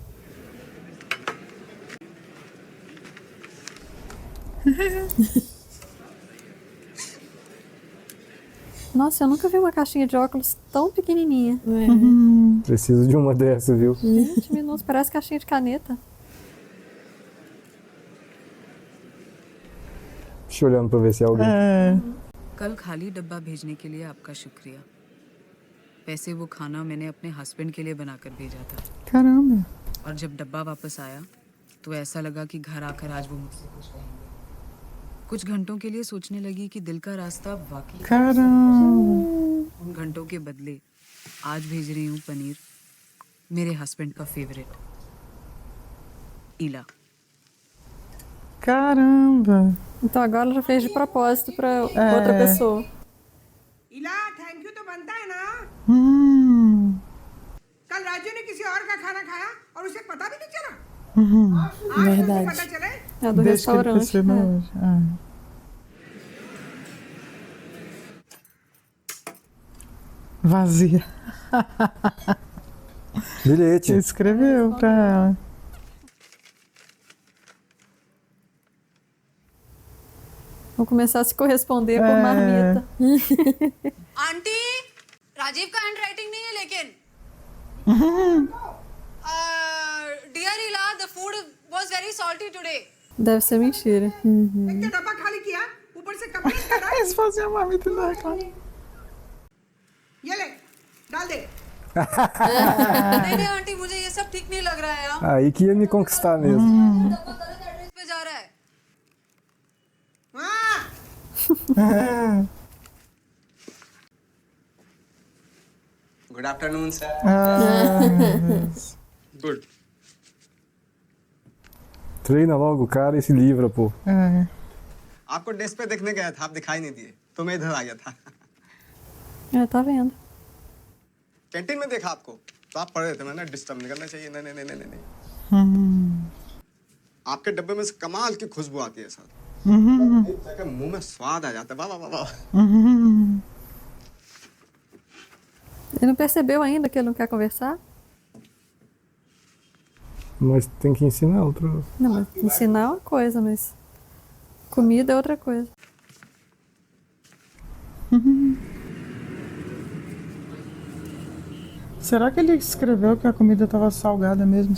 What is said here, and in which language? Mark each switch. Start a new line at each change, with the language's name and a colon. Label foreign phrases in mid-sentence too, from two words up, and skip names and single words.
Portuguese: Nossa, eu nunca vi uma caixinha de óculos tão pequenininha. Preciso de uma dessa, viu? 20 minutos, parece caixinha de caneta. Deixa eu olhando pra ver se é alguém.
Hindi: कल खाली डब्बा भेजने के लिए आपका शुक्रिया। वैसे वो खाना मैंने अपने हस्बैंड के लिए बनाकर भेजा था
Portuguese: Caramba.
Hindi: और जब डब्बा वापस आया तो ऐसा लगा कि घर आकर आज वो मुझसे खुश रहेंगे। कुछ घंटों के लिए सोचने लगी कि दिल का रास्ता वाकई
Portuguese: Caramba.
Hindi: उन घंटों के बदले आज भेज रही हूँ पनीर, मेरे हस्बैंड का फेवरेट, ईला।
Portuguese: Caramba. Então agora ela já fez de propósito pra outra pessoa.
Hindi: इला
English: thank you
Hindi: तो बनता है ना। Hum. कल राजू ने किसी और का खाना खाया और उसे पता भी नहीं चला। आज
Portuguese: Verdade.
Hindi: पता चले।
Portuguese: É a do Deixa que ele restaurante. perceba né? hoje. Vazia. Bilhete. Escreveu pra ela. Vão começar a se corresponder por marmita.
Hindi: आंटी, राजीव का
English: hand writing
Hindi: नहीं है लेकिन डियर इला,
English: The food was very salty today.
Portuguese: Deve ser mentira.
Hindi: एक तो डब्बा खाली किया, ऊपर से कंप्लेंट कर रहा है।
Portuguese: Eles faziam uma marmita e não reclamam.
Hindi: ये ले, डाल दे। नहीं नहीं आंटी, मुझे ये सब ठीक नहीं लग रहा है यार।
Portuguese: Aí que ia me conquistar mesmo.
Hindi: इस पे जा रहा है। हाँ,
English: good afternoon sir.
Hindi: गुड।
Portuguese: Treina logo o cara e se livra, pô.
Hindi: आपको डेस्क पे देखने गया था, आप दिखाई नहीं दिए तो मैं इधर आ गया था।
Portuguese: É, tá vendo.
Hindi: कैंटीन में देखा आपको तो आप पढ़ रहे थे, मैंने डिस्टर्ब नहीं करना चाहिए। नहीं नहीं नहीं नहीं। आपके डब्बे में से कमाल की खुशबू आती है सर। मुंह में स्वाद आ जाता है। वाह वाह वाह।
Portuguese: Ele não percebeu ainda que ele não quer conversar? Mas tem que ensinar outra. Não, mas ensinar é uma coisa, mas comida é outra coisa. Será que ele escreveu que a comida estava salgada mesmo?